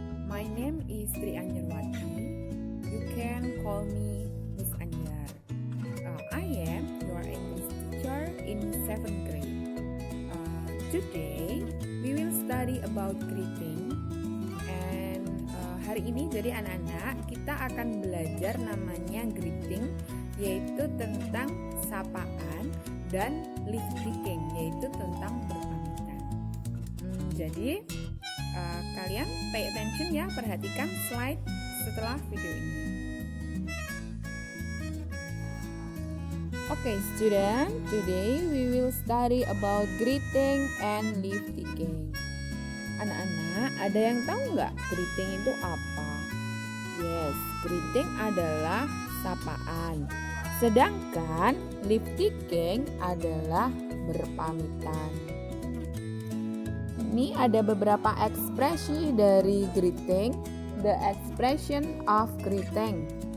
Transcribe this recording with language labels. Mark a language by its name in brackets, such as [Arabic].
[English] My name is Tri Anjarwati. You can call me Miss Anjar. I am your English teacher in 7th grade. Today, we will study about greeting. [Indonesian] And hari ini jadi anak-anak kita akan belajar namanya greeting, yaitu tentang sapaan, dan leave taking, yaitu tentang berpamitan. Jadi kalian [English] pay attention [Indonesian] ya, perhatikan slide setelah video ini. [English] Okay, student, today we will study about greeting and leave taking. [Indonesian] Anak-anak, ada yang tahu nggak greeting itu apa? Yes, greeting adalah sapaan. Sedangkan leave taking adalah berpamitan. Ini ada beberapa ekspresi dari greeting. [English] The expression of greeting.